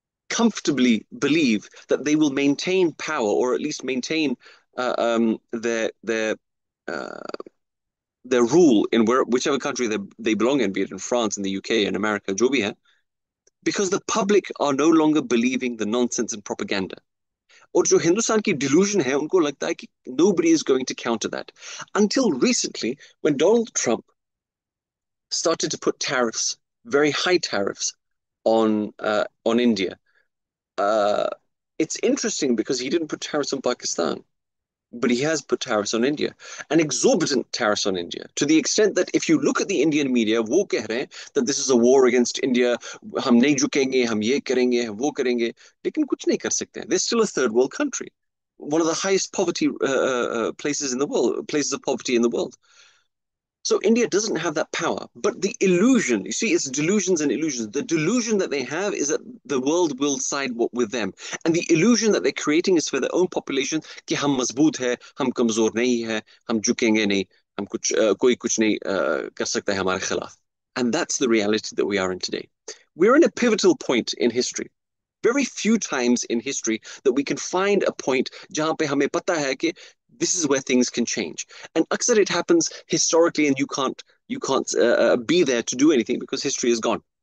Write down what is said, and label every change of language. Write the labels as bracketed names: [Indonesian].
[English] comfortably believe that they will maintain power, or at least maintain their rule in whichever country they belong in, be it in France, in the UK, in America, [Hindi] jo bhi hai, [English] because the public are no longer believing the nonsense and propaganda. [Hindi] और जो हिंदुस्तान की delusion है, उनको लगता है कि [English] nobody is going to counter that. Until recently, when Donald Trump started to put tariffs, very high tariffs, on India, it's interesting because he didn't put tariffs on Pakistan, but he has put tariffs on India, and exorbitant tariffs on India, to the extent that if you look at the Indian media, [Hindi] वो कह रहे हैं [English] that this is a war against India, [Hindi] हम नहीं झुकेंगे, हम ये करेंगे, हम वो करेंगे, लेकिन कुछ नहीं कर सकते. [English] They're still a third world country, one of the highest poverty places in the world, places of poverty in the world. So India doesn't have that power, but the illusion, you see, it's delusions and illusions. The delusion that they have is that the world will side with them. And the illusion that they're creating is for their own population, [Hindi] कि हम मजबूत है, हम कमजोर नहीं है, हम झुकेंगे नहीं, हम कोई कुछ नहीं कर सकता है हमारे खिलाफ. [English] And that's the reality that we are in today. We're in a pivotal point in history. Very few times in history that we can find a point [Hindi] जहाँ पे हमें पता है कि [English] this is where things can change. And [Hindi] aksar [English] it happens historically, and you can't be there to do anything because history is gone.